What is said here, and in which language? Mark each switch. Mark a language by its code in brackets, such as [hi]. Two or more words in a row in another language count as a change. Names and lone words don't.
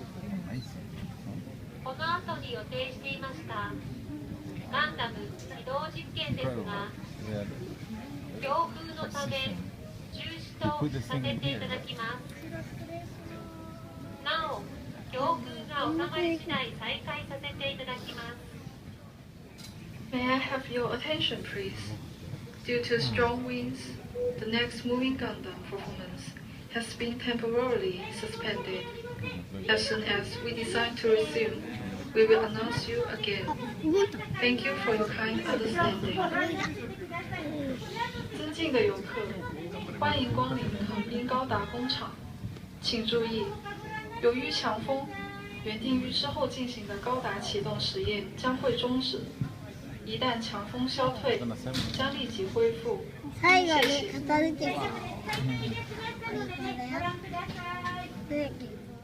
[ja] この後に予定していましたガンダム起動実験ですが、強風のため中止とさせていただきます。なお、強風が収まり次第再開させていただきます。 [en] May I have your attention, please? Due to strong winds, the next moving Gundam performance has been temporarily suspended. As soon as we decide to resume, we will announce you again. Thank you for your kind understanding. [zh] 尊敬的游客，欢迎光临横滨高达工厂。请注意，由于强风，原定于之后进行的高达启动实验将会终止。一旦强风消退，将立即恢复。 [ja] 最後に片付けた。